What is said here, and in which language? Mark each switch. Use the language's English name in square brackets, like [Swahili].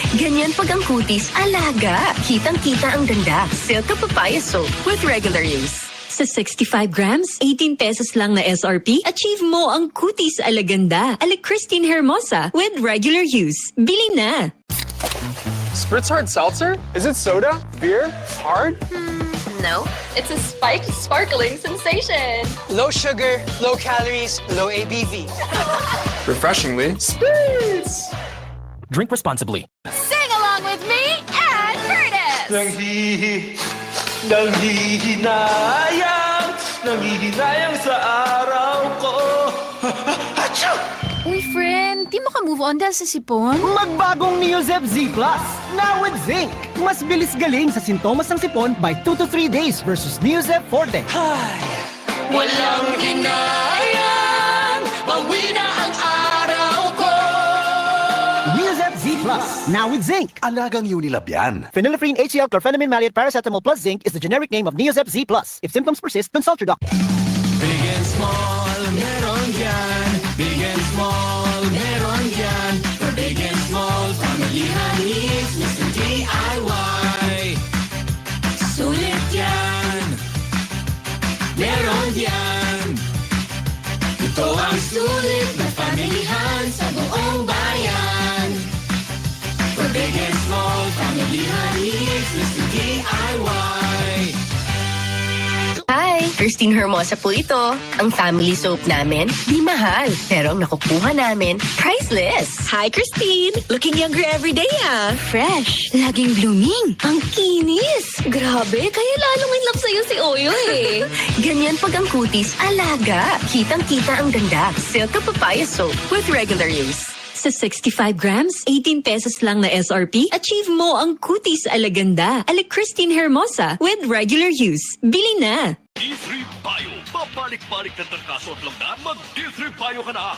[Filipino] Ganyan pag ang kutis, alaga. Kitang-kita ang ganda. [English] Silk Papaya Soap with regular use. [Filipino] Sa 65 grams, 18 pesos lang na SRP, achieve mo ang kutis alaganda. [English] Ala Christine Hermosa with regular use. [Filipino] Bili na! [English] Spritz Hard Seltzer? Is it soda? Beer? Hard? No, it's a spiked sparkling sensation. Low sugar, low calories, low ABV. Refreshingly, Spritz! Drink responsibly. Sing along with me and Curtis! [Filipino] Nanghihinayang sa araw ko. Uy, friend, di mo ka move on dahil sa sipon? Magbagong Neozep Z Plus, [English] now with zinc. [Filipino] Mas bilis galing sa sintomas ng sipon [English] by 2 to 3 days versus [Filipino] Neozep Forte. Walang hinayang, bawi na ang araw ko. [English] Neozep Z Plus, now with zinc. [Filipino] Alagang Unilab yan. [English] Phenylephrine HCl chlorphenamine maleate paracetamol plus zinc is the generic name of Neozep Z Plus. If symptoms persist, consult your doctor. Big and small, [Filipino] meron yan. [English] Big and small, meron yan. For big and small, pamilihan needs, Mr. DIY. [Filipino] Sulit yan. Meron yan. Ito ang sulit na pamilihan sa buong bayan. For [English] Big and small, pamilihan needs, Mr. DIY. [Filipino] Hi! Christine Hermosa po ito. Ang family soap namin, di mahal. Pero ang nakukuha namin, priceless. [English] Hi, Christine! Looking younger every day ah. Fresh. Laging blooming. [Filipino] Ang kinis. Grabe, kaya lalong in love sa'yo si Oyo eh. Ganyan pag ang kutis, alaga. Kitang-kita ang ganda. [English] Silka papaya soap with regular use. [Filipino] Sa 65 grams, 18 pesos lang na SRP, achieve mo ang kutis alaganda. [English] Ala Christine Hermosa with regular use. [Filipino] Bili na! D3 Bio. Babalik-balik na trangkaso at lamnan, mag D3 Bio ka na.